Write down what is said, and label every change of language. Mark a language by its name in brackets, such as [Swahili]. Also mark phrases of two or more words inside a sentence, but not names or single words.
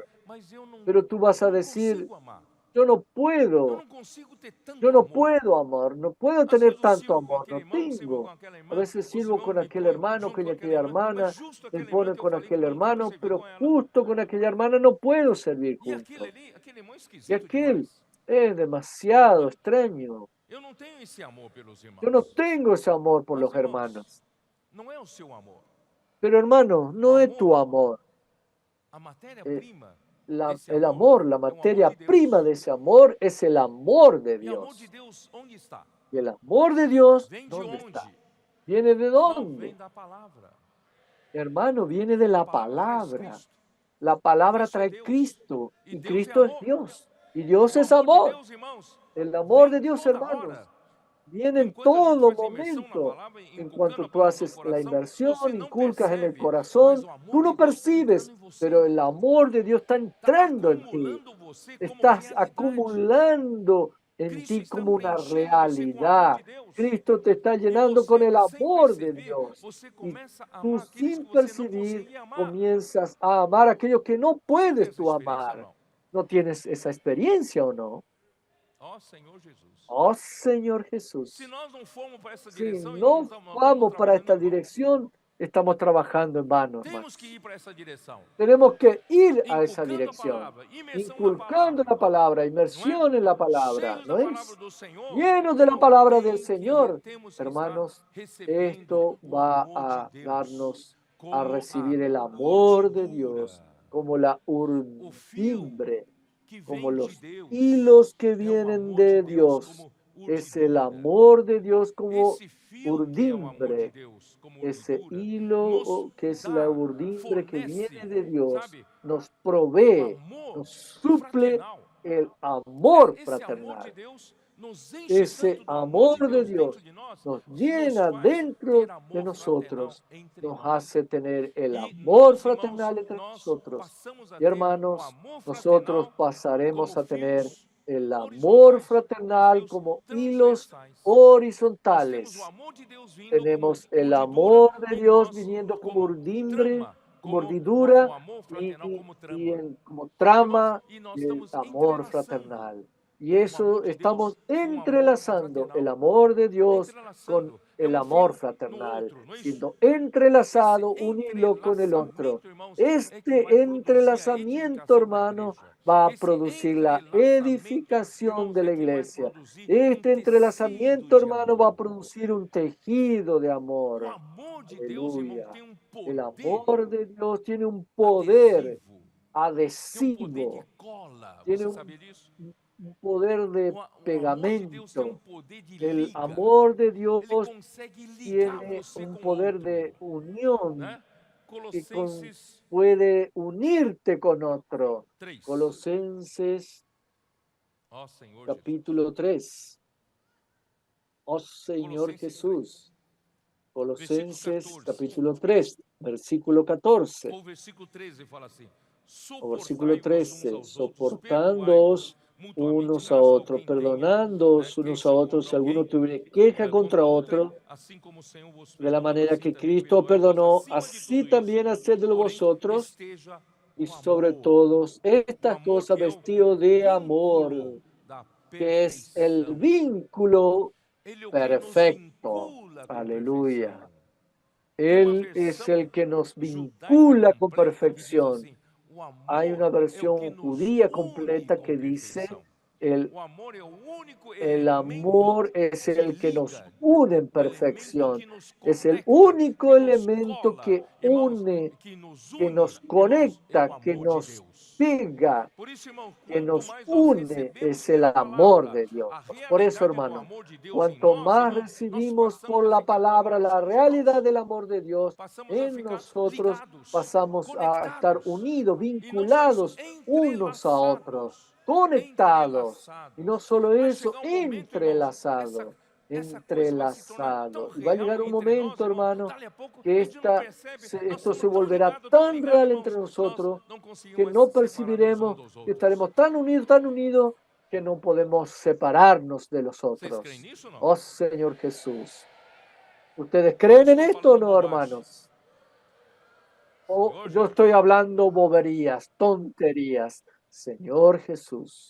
[Spanish] Pero tú vas a decir, yo no puedo amar, no puedo tener tanto amor, no tengo. A veces sirvo con aquel hermano, con aquella hermana, me pone con aquel hermano, pero justo con aquella hermana no puedo servir junto. Y aquel Es demasiado extraño. [Portuguese] Eu não tenho esse amor pelos [Spanish] Yo no [Portuguese] irmãos. [Spanish] tengo ese amor por [Portuguese] Mas, [Spanish] los hermanos. [Portuguese] não é o seu amor. [Spanish] Pero hermano, no es tu amor. [Portuguese] A matéria-prima [Spanish] El amor, la materia prima de ese amor es el amor de [Portuguese] E o amor de [Spanish] Dios. [Portuguese] Deus onde está? [Spanish] Y el amor de Dios, [Portuguese] Vem de [Spanish] ¿dónde [Portuguese] onde? [Spanish] está? ¿Viene de [Portuguese] Não, [Spanish] dónde? [Portuguese] vem da palavra. [Spanish] Hermano, viene de [Portuguese] A [Spanish] la [Portuguese] palavra traz palabra. Cristo. [Spanish] La palabra [Portuguese] Cristo é [Spanish] trae [Portuguese] Deus. [Spanish] Cristo [Portuguese] E [Spanish] y [Portuguese] Deus é [Spanish] Cristo es [Portuguese] amor. [Spanish] Dios. Y Dios [Portuguese] O [Spanish] es [Portuguese] amor de [Spanish] amor. [Portuguese] Deus, irmãos, [Spanish] El amor de [Portuguese] vem [Spanish] Dios, [Portuguese] toda [Spanish] hermanos, [Portuguese] hora. [Spanish] viene en [Portuguese] Enquanto a gente [Spanish] todo [Portuguese] faz imersão na [Spanish] momento. [Portuguese] palavra, [Spanish] En [Portuguese] inculcando [Spanish] cuanto [Portuguese] a [Spanish] tú [Portuguese] palavra no [Spanish] haces la [Portuguese] coração, [Spanish] inversión, [Portuguese] você não [Spanish] inculcas en el [Portuguese] percebe, mas [Spanish] corazón, [Portuguese] o amor [Spanish] tú no [Portuguese] de Deus está entrando [Spanish] percibes, [Portuguese] em você. [Spanish] pero el amor de Dios está [Portuguese] Está [Spanish] entrando en ti. [Portuguese] acumulando você como [Spanish] Estás [Portuguese] realidade. [Spanish] acumulando en [Portuguese] Cristo [Spanish] ti [Portuguese] está [Spanish] como una [Portuguese] preenchendo você com o amor [Spanish] realidad. [Portuguese] de Deus. [Spanish] Cristo te está [Portuguese] E [Spanish] llenando con [Portuguese] você, [Spanish] el [Portuguese] sem [Spanish] amor de [Portuguese] perceber, [Spanish] Dios. [Portuguese] você [Spanish] Y [Portuguese] começa a [Spanish] tú [Portuguese] amar aqueles [Spanish] sin [Portuguese] que você não [Spanish] percibir [Portuguese] conseguiria amar. [Spanish] comienzas a amar a aquellos que no [Portuguese] Você tem [Spanish] puedes [Portuguese] essa [Spanish] tú [Portuguese] experiência, [Spanish] amar. [Portuguese] irmão? [Spanish] ¿No tienes esa experiencia o no? [Portuguese] Ó Senhor Jesus. [Spanish] Oh Señor Jesús. [Portuguese] Se nós não formos para essa [Spanish] Si [Portuguese] direção, [Spanish] no [Portuguese] estamos [Spanish] vamos para [Portuguese] trabalhando [Spanish] esta [Portuguese] em vão. [Spanish] dirección, estamos trabajando en vano, hermano. [Portuguese] Temos que ir para essa direção. [Spanish] Tenemos que ir a esa [Portuguese] Inculcando a [Spanish] dirección, [Portuguese] palavra, imersão na [Spanish] inculcando [Portuguese] palavra, [Spanish] la palabra, [Portuguese] não é? [Spanish] inmersión en la palabra, [Portuguese] Cheios [Spanish] ¿no [Portuguese] da palavra [Spanish] es? [Portuguese] do Senhor, [Spanish] Llenos de la palabra del Señor, [Portuguese] temos que estar [Spanish] hermanos, [Portuguese] recebendo [Spanish] esto [Portuguese] o [Spanish] va [Portuguese] amor [Spanish] a [Portuguese] de Deus, [Spanish] darnos a [Portuguese] como [Spanish] recibir el [Portuguese] a [Spanish] amor de [Portuguese] urdidura, [Spanish] Dios, como la [Portuguese] o fio [Spanish] urdimbre, [Portuguese] que [Spanish] como [Portuguese] vem de [Spanish] los [Portuguese] Deus. [Spanish] hilos que [Portuguese] É o [Spanish] vienen [Portuguese] amor [Spanish] de [Portuguese] de Deus [Spanish] Dios. [Portuguese] como [Spanish] Es el [Portuguese] urdidura. [Spanish] amor de Dios como [Portuguese] Esse fio que é o amor de [Spanish] urdimbre, [Portuguese] Deus, [Spanish] como ese [Portuguese] urdidura, nos [Spanish] hilo que es la [Portuguese] dá, [Spanish] urdimbre que [Portuguese] fornece, [Spanish] viene de Dios, [Portuguese] sabe, [Spanish] nos [Portuguese] o [Spanish] provee, [Portuguese] amor [Spanish] nos suple [Portuguese] fraternal. [Spanish] el amor [Portuguese] Esse amor de [Spanish] fraternal. [Portuguese] Deus nos enche [Spanish] Ese [Portuguese] tanto do amor [Spanish] amor [Portuguese] de [Spanish] de [Portuguese] Deus dentro [Spanish] Dios [Portuguese] de nós, [Spanish] nos [Portuguese] que nos [Spanish] llena [Portuguese] faz [Spanish] dentro [Portuguese] ter [Spanish] de [Portuguese] amor fraternal [Spanish] nosotros, [Portuguese] entre [Spanish] nos [Portuguese] nós. [Spanish] hace tener el [Portuguese] E [Spanish] amor [Portuguese] nós, irmãos, [Spanish] fraternal entre [Portuguese] nós [Spanish] nosotros. [Portuguese] passamos a [Spanish] Y [Portuguese] ter o [Spanish] hermanos, [Portuguese] amor [Spanish] nosotros [Portuguese] fraternal como [Spanish] pasaremos a tener [Portuguese] fios [Spanish] el amor [Portuguese] horizontais, como [Spanish] fraternal [Portuguese] fios [Spanish] como hilos [Portuguese] transversais. Nós temos o [Spanish] horizontales. [Portuguese] amor de Deus vindo como [Spanish] Tenemos el [Portuguese] urdidura [Spanish] amor de [Portuguese] em [Spanish] Dios [Portuguese] nós, [Spanish] viniendo como [Portuguese] como [Spanish] urdimbre, [Portuguese] trama, [Spanish] como [Portuguese] como urdidura o amor fraternal como trama. [Spanish] como [Portuguese] Irmãos, [Spanish] trama [Portuguese] e nós [Spanish] del [Portuguese] estamos [Spanish] amor [Portuguese] entrelaçando [Spanish] fraternal. Y [Portuguese] o amor [Spanish] eso [Portuguese] de Deus [Spanish] estamos [Portuguese] com o amor [Spanish] entrelazando el [Portuguese] fraternal. [Spanish] amor de Dios con [Portuguese] Entrelaçando. É [Spanish] el [Portuguese] um [Spanish] amor [Portuguese] fio no [Spanish] fraternal, [Portuguese] outro, não é isso? [Spanish] siendo [Portuguese] Esse [Spanish] entrelazado un hilo con el otro. [Portuguese] entrelaçamento, irmãos, é que vai [Spanish] Este [Portuguese] produzir a [Spanish] entrelazamiento, [Portuguese] edificação da [Spanish] hermano, [Portuguese] igreja. [Spanish] va a [Portuguese] Esse [Spanish] producir la [Portuguese] entrelaçamento, [Spanish] edificación [Portuguese] irmãos, [Spanish] de [Portuguese] é [Spanish] la [Portuguese] que vai [Spanish] iglesia. [Portuguese] produzir um [Spanish] Este [Portuguese] tecido [Spanish] entrelazamiento, [Portuguese] de [Spanish] hermano, va a [Portuguese] amor. [Spanish] producir un tejido de [Portuguese] O [Spanish] amor. [Portuguese] amor de Deus, irmão, [Spanish] Aleluya. [Portuguese] tem um [Spanish] El [Portuguese] poder [Spanish] amor de Dios tiene un poder [Portuguese] adesivo. Tem um poder de [Spanish] adhesivo, [Portuguese] cola. [Spanish] tiene [Portuguese] Você sabia disso? [Spanish] un poder de [Portuguese] O amor de Deus tem um [Spanish] pegamento. [Portuguese] poder de [Spanish] El [Portuguese] liga. [Spanish] amor de Dios [Portuguese] Ele consegue ligar [Spanish] tiene [Portuguese] você [Spanish] un [Portuguese] com o [Spanish] poder [Portuguese] outro, [Spanish] de unión [Portuguese] né? [Spanish] que [Portuguese] Colossenses [Spanish] puede unirte con otro. [Portuguese] 3. [Spanish] Colosenses [Portuguese] Ó Senhor [Spanish] capítulo 3. Oh Señor [Portuguese] Colossenses [Spanish] Jesús. Colosenses [Portuguese] Versículo 14. [Spanish] capítulo 3, versículo 14. [Portuguese] O versículo 13 fala assim: [Spanish] O versículo [Portuguese] Suportai-vos uns [Spanish] 13. [Portuguese] aos outros, [Spanish] Soportándoos [Portuguese] perdoai-vos mutuamente [Spanish] unos [Portuguese] em [Spanish] a [Portuguese] razão do [Spanish] otros, [Portuguese] que tenha, [Spanish] perdonándoos unos a [Portuguese] queixa [Spanish] otros [Portuguese] contra [Spanish] si alguno [Portuguese] alguém, [Spanish] tuviere queja contra [Portuguese] contra outrem, [Spanish] otro, [Portuguese] assim como o Senhor vos [Spanish] de la [Portuguese] perdoou, [Spanish] manera [Portuguese] assim [Spanish] que [Portuguese] também [Spanish] Cristo [Portuguese] perdoai-vos [Spanish] perdonó, [Portuguese] acima de [Spanish] así [Portuguese] tudo isso. [Spanish] también hacedlo [Portuguese] Porém, [Spanish] vosotros, [Portuguese] esteja [Spanish] y [Portuguese] o [Spanish] sobre [Portuguese] amor, [Spanish] todos [Portuguese] o [Spanish] estas [Portuguese] amor [Spanish] cosas [Portuguese] que é o [Spanish] vestido de [Portuguese] vínculo [Spanish] amor, [Portuguese] da [Spanish] que es el [Portuguese] perfeição. [Spanish] vínculo [Portuguese] Ele é o que nos [Spanish] perfecto. [Portuguese] vincula com [Spanish] Aleluya. [Portuguese] perfeição. Tem uma [Spanish] Él es [Portuguese] versão [Spanish] el que nos [Portuguese] judaica [Spanish] vincula con [Portuguese] completa que diz [Spanish] perfección. [Portuguese] assim: o [Spanish] Hay [Portuguese] amor [Spanish] una [Portuguese] é o que [Spanish] versión [Portuguese] nos [Spanish] judía [Portuguese] une [Spanish] completa [Portuguese] com [Spanish] que dice, [Portuguese] perfeição. [Spanish] el, [Portuguese] O amor é o único [Spanish] el [Portuguese] elemento [Spanish] amor es [Portuguese] que [Spanish] el que nos [Portuguese] liga, [Spanish] une en [Portuguese] o elemento [Spanish] perfección. [Portuguese] que nos [Spanish] Es el [Portuguese] conecta, [Spanish] único [Portuguese] que nos [Spanish] elemento [Portuguese] cola, [Spanish] que [Portuguese] irmãos, [Spanish] une, [Portuguese] que nos [Spanish] que [Portuguese] une, [Spanish] nos [Portuguese] irmãos, é o [Spanish] conecta, que [Portuguese] amor de [Spanish] nos [Portuguese] Deus. [Spanish] pega, [Portuguese] Por isso, irmão, [Spanish] que [Portuguese] quanto [Spanish] nos [Portuguese] mais nós [Spanish] une, [Portuguese] recebemos [Spanish] es el [Portuguese] pela [Spanish] amor [Portuguese] palavra [Spanish] de Dios. [Portuguese] a [Spanish] Por eso, [Portuguese] realidade do [Spanish] hermano, [Portuguese] amor de Deus em [Spanish] cuanto [Portuguese] nós, [Spanish] más [Portuguese] irmão, nós [Spanish] recibimos por [Portuguese] passamos a [Spanish] la [Portuguese] ficar [Spanish] palabra [Portuguese] colados [Spanish] la [Portuguese] com os [Spanish] realidad [Portuguese] irmãos. [Spanish] del amor de Dios, [Portuguese] Passamos a [Spanish] en [Portuguese] ficar [Spanish] nosotros [Portuguese] ligados, [Spanish] pasamos a estar [Portuguese] conectados. [Spanish] unidos, [Portuguese] E não só isso, [Spanish] vinculados unos a otros, [Portuguese] entrelaçados. [Spanish] conectados. Y no [Portuguese] Entrelaçados. [Spanish] solo [Portuguese] Vai [Spanish] eso, [Portuguese] chegar um momento, irmãos, essa coisa vai se tornar tão [Spanish] entrelazado. Y va a [Portuguese] real [Spanish] llegar un [Portuguese] entre nós, [Spanish] momento, [Portuguese] irmão, [Spanish] hermano, [Portuguese] dali a pouco [Spanish] que [Portuguese] a gente não percebe, nós [Spanish] esto [Portuguese] estamos [Spanish] se [Portuguese] tão [Spanish] volverá [Portuguese] ligados, [Spanish] tan real entre [Portuguese] irmãos, que nós [Spanish] nosotros [Portuguese] não conseguimos [Spanish] que [Portuguese] mais [Spanish] no [Portuguese] separar-nos uns [Spanish] percibiremos [Portuguese] dos [Spanish] que [Portuguese] outros. [Spanish] estaremos tan unidos, que no podemos separarnos de los [Portuguese] Vocês creem [Spanish] otros. [Portuguese] nisso ou não? [Spanish] Oh Señor Jesús. ¿Ustedes [Portuguese] Ou [Spanish] creen en [Portuguese] estou [Spanish] esto o [Portuguese] falando [Spanish] no, [Portuguese] bobagem? [Spanish] hermanos? O [Portuguese] Senhor [Spanish] yo [Portuguese] Jesus. [Spanish] estoy hablando boberías, tonterías. Señor Jesús.